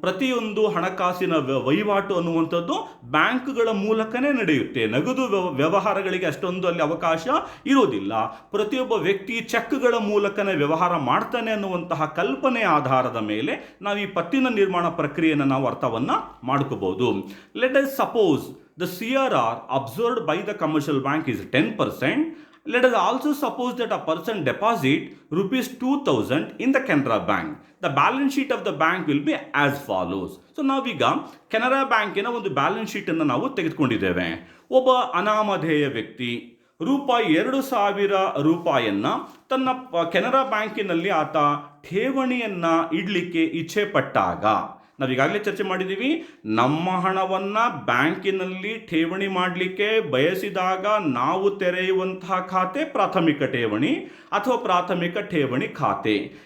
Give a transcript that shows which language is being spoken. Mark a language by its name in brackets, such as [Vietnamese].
[Kannada] ಪ್ರತಿಯೊಂದು ಹಣಕಾಸಿನ ವಹಿವಾಟು ಅನ್ನುವಂಥದ್ದು ಬ್ಯಾಂಕ್ಗಳ ಮೂಲಕನೇ ನಡೆಯುತ್ತೆ. ನಗದು ವ್ಯವಹಾರಗಳಿಗೆ ಅಷ್ಟೊಂದು ಅಲ್ಲಿ ಅವಕಾಶ ಇರೋದಿಲ್ಲ. ಪ್ರತಿಯೊಬ್ಬ ವ್ಯಕ್ತಿ ಚೆಕ್ಗಳ ಮೂಲಕನೇ ವ್ಯವಹಾರ ಮಾಡ್ತಾನೆ ಅನ್ನುವಂತಹ ಕಲ್ಪನೆ ಆಧಾರದ ಮೇಲೆ ನಾವು ಈ ಪತ್ತಿನ ನಿರ್ಮಾಣ ಪ್ರಕ್ರಿಯೆಯನ್ನು ನಾವು ಅರ್ಥವನ್ನ ಮಾಡ್ಕೋಬಹುದು. [English] Let us suppose the CRR observed by the commercial bank is 10%. Let us also suppose that a person deposit rupees 2000 in the Canara Bank. The balance sheet of the bank will be as follows. [Kannada] So ನಾವೀಗ ಕೆನರಾ ಬ್ಯಾಂಕಿನ ಒಂದು balance sheet ಅನ್ನು ನಾವು ತೆಗೆದುಕೊಂಡಿದ್ದೇವೆ. ಒಬ್ಬ ಅನಾಮಧೇಯ ವ್ಯಕ್ತಿ ₹2000 ತನ್ನ ಕೆನರಾ ಬ್ಯಾಂಕಿನಲ್ಲಿ ಆತ ಠೇವಣಿಯನ್ನ ಇಡ್ಲಿಕ್ಕೆ ಇಚ್ಛೆ ಪಟ್ಟಾಗ, ನಾವೀಗಾಗಲೇ ಚರ್ಚೆ ಮಾಡಿದ್ದೀವಿ, ನಮ್ಮ ಹಣವನ್ನು ಬ್ಯಾಂಕಿನಲ್ಲಿ ಠೇವಣಿ ಮಾಡಲಿಕ್ಕೆ ಬಯಸಿದಾಗ ನಾವು ತೆರೆಯುವಂತಹ ಖಾತೆ ಪ್ರಾಥಮಿಕ ಠೇವಣಿ ಅಥವಾ ಪ್ರಾಥಮಿಕ ಠೇವಣಿ ಖಾತೆ.